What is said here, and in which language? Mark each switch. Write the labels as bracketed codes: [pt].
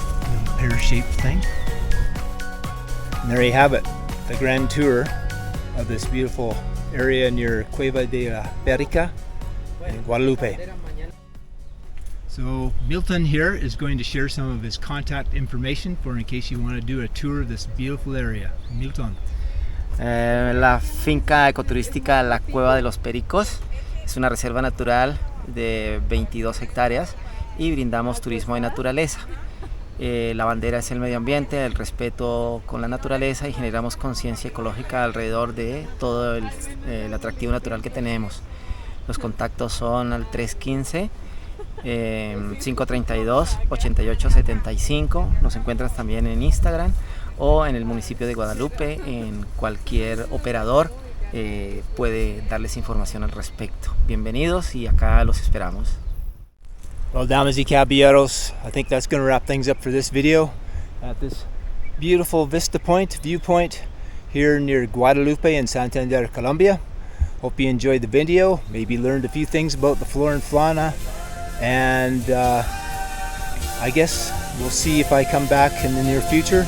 [en] Little pear-shaped thing. And there you have it, the grand tour of this beautiful area near Cueva de la Perica in Guadalupe. So Milton here is going to share some of his contact information for in case you want to do a tour of this beautiful area. Milton. [es] La finca ecoturística La Cueva de los Pericos es una reserva natural de 22 hectáreas y brindamos turismo de naturaleza. La bandera es el medio ambiente, el respeto con la naturaleza y generamos conciencia ecológica alrededor de todo el atractivo natural que tenemos. Los contactos son al 315 532 8875. Nos encuentras también en Instagram o en el municipio de Guadalupe. En cualquier operador puede darles información al respecto. Bienvenidos y acá los esperamos. [en] Well, [es] damas y caballeros, [en] I think that's going to wrap things up for this video at this beautiful viewpoint here near Guadalupe in Santander, Colombia. Hope you enjoyed the video, maybe learned a few things about the flora and fauna, and I guess we'll see if I come back in the near future.